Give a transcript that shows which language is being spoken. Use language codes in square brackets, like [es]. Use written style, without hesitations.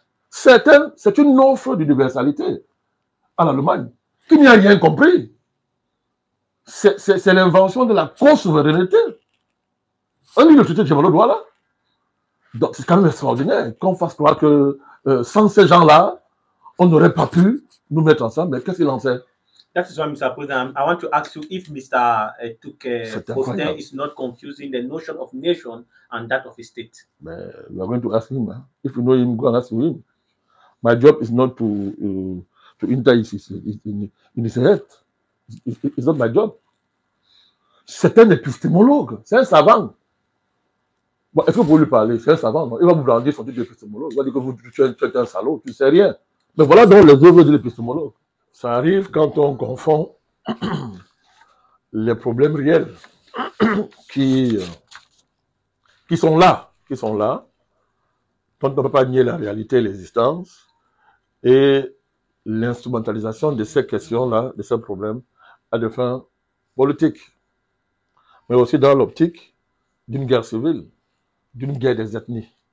[fr] C'est une offre d'universalité à l'Allemagne qui n'y a rien compris. C'est l'invention de la co-souveraineté. On dit le traité de Djemalo Douala. Donc c'est quand même extraordinaire qu'on fasse croire que sans ces gens-là, on n'aurait pas pu nous mettre ensemble. Mais qu'est-ce qu'il en sait? [en] That is why, Mr. President, I want to ask you if Mr. Faustin is not confusing the notion of nation and that of a state. But we are going to ask him. Huh? If you know him, go and ask him. My job is not to enter in his head. It's not my job. [fr] C'est un épistémologue, c'est un savant. Bon, est-ce que vous pouvez lui parler? C'est un savant, non? Il va vous brandir son titre d'épistémologue. Il va dire que tu es un salaud, tu ne sais rien. Mais voilà donc les œuvres de l'épistémologue. Ça arrive quand on confond les problèmes réels qui sont là, dont on ne peut pas nier la réalité et l'existence, et l'instrumentalisation de ces questions-là, de ces problèmes, à des fins politiques, mais aussi dans l'optique d'une guerre civile, d'une guerre des ethnies.